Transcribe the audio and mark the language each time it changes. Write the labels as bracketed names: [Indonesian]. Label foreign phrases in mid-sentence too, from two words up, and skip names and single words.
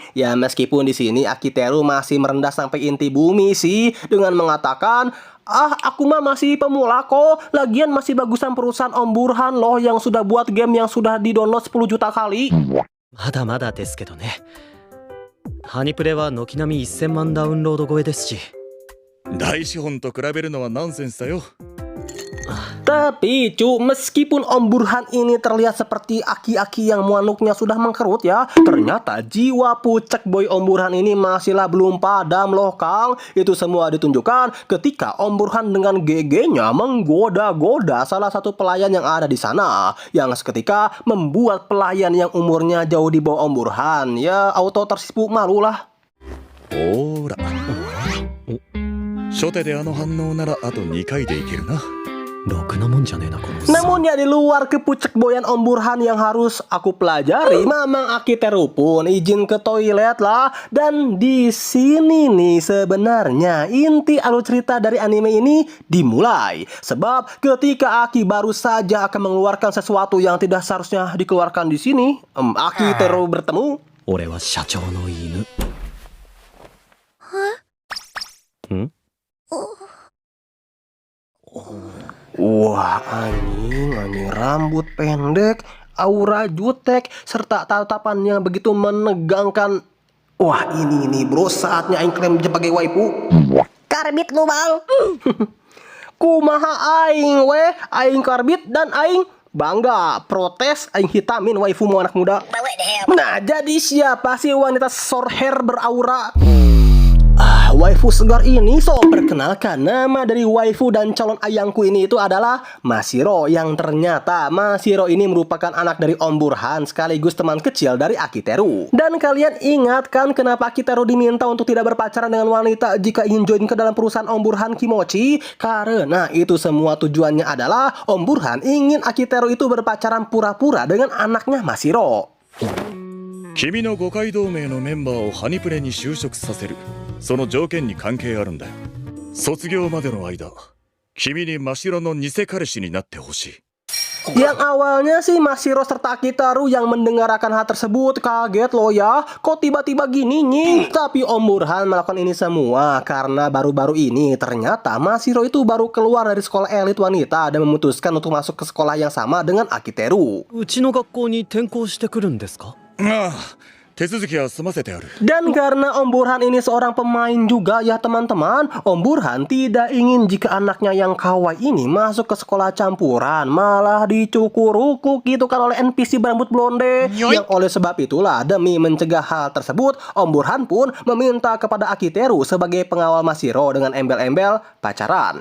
[Indonesian] Ya meskipun di sini Akiteru masih merendah sampai inti bumi sih dengan mengatakan, aku mah masih pemula kok. Lagian masih bagusan perusahaan Om Burhan loh yang sudah buat game yang sudah di-download 10 juta kali. [Japanese] まだまだですけどね。ハニプレは軒並み1000万ダウンロード超えですし。大資本と比べるのはナンセンスだよ。 [Indonesian] Tapi meskipun Om Burhan ini terlihat seperti aki-aki yang muanuknya sudah mengkerut ya, ternyata jiwa pucek boy Om Burhan ini masihlah belum padam loh Kang. Itu semua ditunjukkan ketika Om Burhan dengan GG-nya menggoda-goda salah satu pelayan yang ada di sana, yang seketika membuat pelayan yang umurnya jauh di bawah Om Burhan ya auto tersipu malu lah. [Japanese] ほーら。初手であの反応ならあと2回でいけるな。ろくなもんじゃねえなこのおっさん。 [Indonesian] Namun ya di luar kepucek boyan Om Burhan yang harus aku pelajari, Mamang Akiteru pun izin ke toilet lah. Dan di sini nih sebenarnya inti alur cerita dari anime ini dimulai. Sebab ketika Aki baru saja akan mengeluarkan sesuatu yang tidak seharusnya dikeluarkan di sini, Akiteru bertemu. [Japanese] 俺は社長の犬。ん？ [Indonesian] Wah, anjing rambut pendek, aura jutek, serta tatapan yang begitu menegangkan. Wah, ini bro, saatnya aing klaim sebagai waifu. Karbit lu bang. [Sundanese] Kumaha aing weh, aing karbit dan aing bangga. [Indonesian] Protes aing hitamin waifu mu anak muda. Nah, jadi siapa sih wanita [English] short hair [Indonesian] beraura? Waifu segar ini, so perkenalkan, nama dari waifu dan calon ayangku ini itu adalah Mashiro. Yang ternyata Mashiro ini merupakan anak dari Om Burhan sekaligus teman kecil dari Akiteru. Dan kalian ingat kan kenapa Akiteru diminta untuk tidak berpacaran dengan wanita jika ingin join ke dalam perusahaan Om Burhan Kimochi? Karena itu semua tujuannya adalah Om Burhan ingin Akiteru itu berpacaran pura-pura dengan anaknya Mashiro. [Japanese] 君の五街同盟のメンバーをハニプレに就職させる。その条件に関係あるんだよ。卒業までの間、君に真白の偽彼氏になってほしい。 [Indonesian] Yang awalnya sih Mashiro serta Akiteru yang mendengarkan hal tersebut kaget loh ya. Kok tiba-tiba gini nih? Tapi Om Burhan melakukan ini semua karena baru-baru ini ternyata Mashiro itu baru keluar dari sekolah elit wanita dan memutuskan untuk masuk ke sekolah yang sama dengan Akiteru. [Japanese] うちの学校に転校してくるんですか？ああ、手続きは済ませてある。 [Indonesian] Dan karena Om Burhan ini seorang pemain juga ya teman-teman, Om Burhan tidak ingin jika anaknya yang kawaii ini masuk ke sekolah campuran, malah dicukur-ukuk gitu kan oleh NPC berambut blonde. Yang oleh sebab itulah demi mencegah hal tersebut, Om Burhan pun meminta kepada Akiteru sebagai pengawal Mashiro dengan embel-embel pacaran.